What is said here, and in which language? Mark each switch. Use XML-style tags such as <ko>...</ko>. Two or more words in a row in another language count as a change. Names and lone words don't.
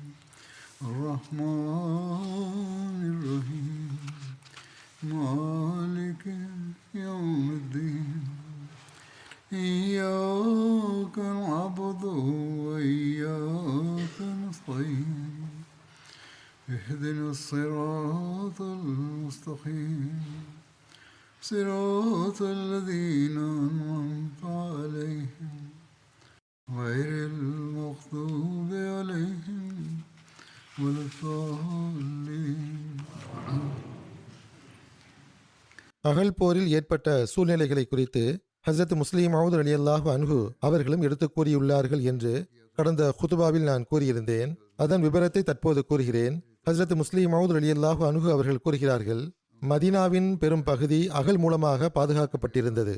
<ar>الرحمن الرحيم مالك يوم الدين إياك نعبد وإياك نستعين اهدنا الصراط المستقيم صراط الذين أنعمت عليهم غير المغضوب عليهم ولا الضالين.</ar> <ta>அகல் போரில் ஏற்பட்ட சூழ்நிலைகளை குறித்து ஹஸ்ரத் முஸ்லிம் மவ்ஊத்</ta> <ar>رضي الله عنه</ar> <ta>அவர்களும் எடுத்து கூறியுள்ளார்கள் என்று கடந்த குதுபாவில் நான் கூறியிருந்தேன். அதன் விபரத்தை தற்போது கூறுகிறேன். ஹஸ்ரத் முஸ்லிம் மவ்ஊத்</ta> <ar>رضي الله عنه</ar> <ta>அவர்கள் கூறுகிறார்கள், மதீனாவின் பெரும் பகுதி அகல் மூலமாக பாதுகாக்கப்பட்டிருந்தது.</ta>